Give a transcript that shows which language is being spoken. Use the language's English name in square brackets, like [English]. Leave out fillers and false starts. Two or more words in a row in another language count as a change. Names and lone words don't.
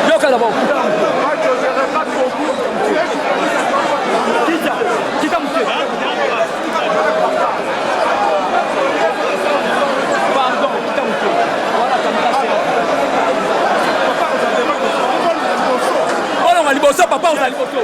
[French] d'abord. Kita monsieur. Pardon, kita monsieur. Voilà, caméra. On a liboso, papa, on a liboso.